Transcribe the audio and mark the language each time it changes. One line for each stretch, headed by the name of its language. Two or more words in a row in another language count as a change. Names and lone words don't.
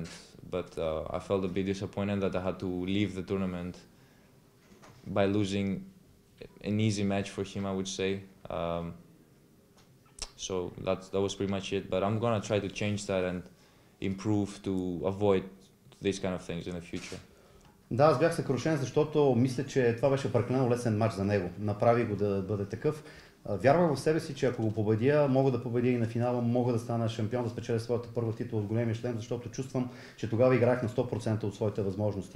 English: But I felt a bit disappointed that I had to leave the tournament by losing an easy match for him, I would say. So that was pretty much it. But I'm gonna try to change that and improve to avoid these kind of things in the future.
Bulgarian: Да, аз бях съкрушен, защото мисля, че това беше прекалено лесен матч за него. Направи го да бъде такъв. Вярвах в себе си, че ако го победя, мога да победя и на финала, мога да стана шампион, да спечеля своята първа титла от големия шлем, защото чувствам, че тогава играх на 100% от своите възможности.